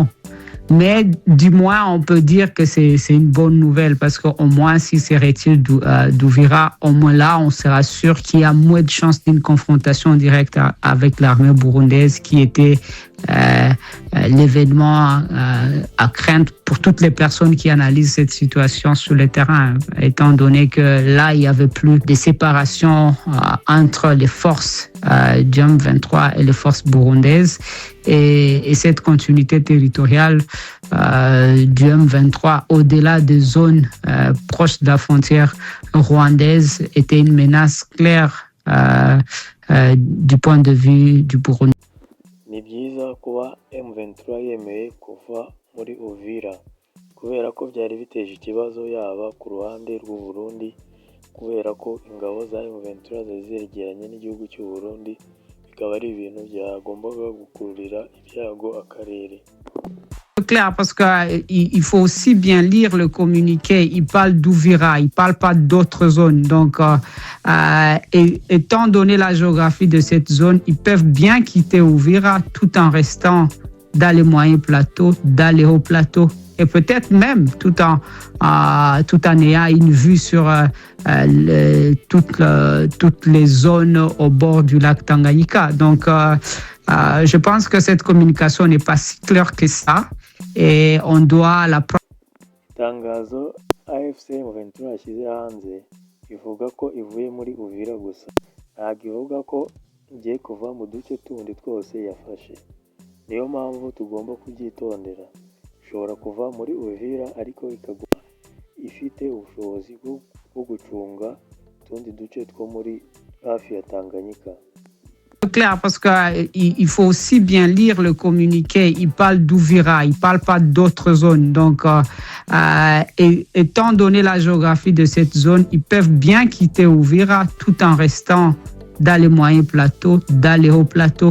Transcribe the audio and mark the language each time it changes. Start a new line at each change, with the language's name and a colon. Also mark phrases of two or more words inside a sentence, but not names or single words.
French: Mais du moins, on peut dire que c'est une bonne nouvelle parce qu'au moins, si c'est retiré d'Uvira, au moins là, on sera sûr qu'il y a moins de chances d'une confrontation directe avec l'armée burundaise qui était l'événement à craindre pour toutes les personnes qui analysent cette situation sur le terrain, étant donné que là, il n'y avait plus de séparation entre les forces du M23 et les forces burundaises. Et cette continuité territoriale du M23 au-delà des zones proches de la frontière rwandaise était une menace claire du point de vue du Burundi.
Kinyarwanda: Ni byiza kuba M23 yemeye kuva muri Uvira kubera ko byari biteje ikibazo yaba ku ruhande rw'u Burundi kubera ko ingabo za M23 zari zegeranye n'igihugu cy'u Burundi bikaba ari ibintu byagombaga gukururira ibyago akarere.
French: Clair parce qu'il faut aussi bien lire le communiqué. Il parle d'Uvira, il ne parle pas d'autres zones. Donc, étant donné la géographie de cette zone, ils peuvent bien quitter Uvira tout en restant dans les moyens plateaux, dans les hauts plateaux. Et peut-être même tout en ayant une vue sur toutes les zones au bord du lac Tanganyika. Donc, je pense que cette communication n'est pas si claire que ça. Et on doit la
Kinyarwanda: Itangazo AFC M23 yashyize hanze ivuga ko ivuye muri Uvira gusa, ntabwo ivuga ko igiye kuva mu duce tundi twose yafashe. Niyo mpamvu tugomba kubyitondera. Ishobora kuva muri Uvira ariko ikaguma ifite ubushobozi bwo gucunga utundi duce two muri hafi ya Tanganyika.
French: Clair parce qu'il faut aussi bien lire le communiqué. Il parle d'Uvira, il ne parle pas d'autres zones. Donc, étant donné la géographie de cette zone, ils peuvent bien quitter Uvira tout en restant dans les moyens plateaux, dans les hauts plateaux.